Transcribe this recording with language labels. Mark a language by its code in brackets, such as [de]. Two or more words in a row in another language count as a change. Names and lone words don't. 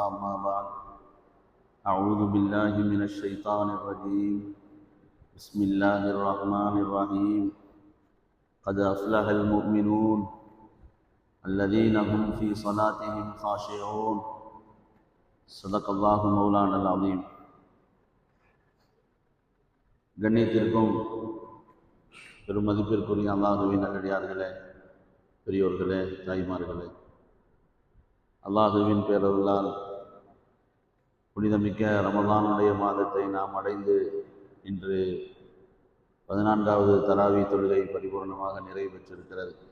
[ar] ما بعد، أعوذ بالله من الشيطان الرجيم. بسم الله الرحمن الرحيم. قد أفلح المؤمنون الذين هم في صلاتهم خاشعون. صدق الله مولانا العظيم. [ta] கண்ணியத்திற்கும் பெருமதிப்பிற்குரிய அல்லாஹுவின் நல்லடியார்களே, பெரியோர்களே, தாய்மார்களே, அல்லாஹுவின் பேரருளால் புனிதமிக்க ரமலானுடைய மாதத்தை நாம் அடைந்து இன்று 14வது தராவி தொழுகை பரிபூர்ணமாக நிறைவு பெற்றிருக்கிறது.